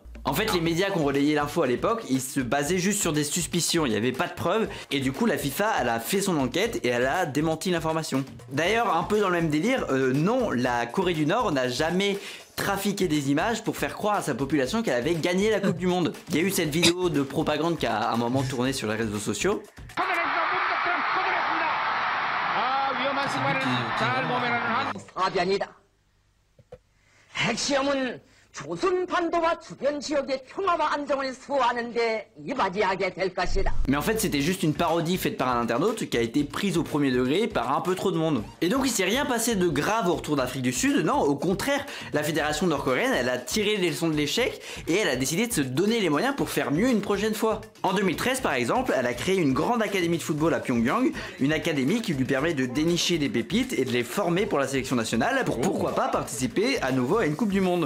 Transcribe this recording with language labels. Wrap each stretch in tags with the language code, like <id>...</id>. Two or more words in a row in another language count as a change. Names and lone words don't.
<fr>En fait, les médias qui ont relayé l'info à l'époque, ils se basaient juste sur des suspicions, il n'y avait pas de preuves, et du coup la FIFA, elle a fait son enquête et elle a démenti l'information. D'ailleurs, un peu dans le même délire, non, la Corée du Nord n'a jamais trafiqué des images pour faire croire à sa population qu'elle avait gagné la Coupe du Monde. Il y a eu cette vidéo de propagande qui a à un moment tourné sur les réseaux sociaux.</fr> <ko>핵시험은 조선 반도와 주변 지역의 평화와 안정을 수호하는 데 이바지하게 될 것이다.</ko> <fr>Mais en fait, c'était juste une parodie faite par un internaute qui a été prise au premier degré par un peu trop de monde. Et donc, il s'est rien passé de grave au retour d'Afrique du Sud. Non, au contraire, la fédération nord-coréenne, elle a tiré les leçons de l'échec et elle a décidé de se donner les moyens pour faire mieux une prochaine fois. En 2013, par exemple, elle a créé une grande académie de football à Pyongyang, une académie qui lui permet de dénicher des pépites et de les former pour la sélection nationale pour pourquoi pas participer à nouveau à une Coupe du Monde.</fr>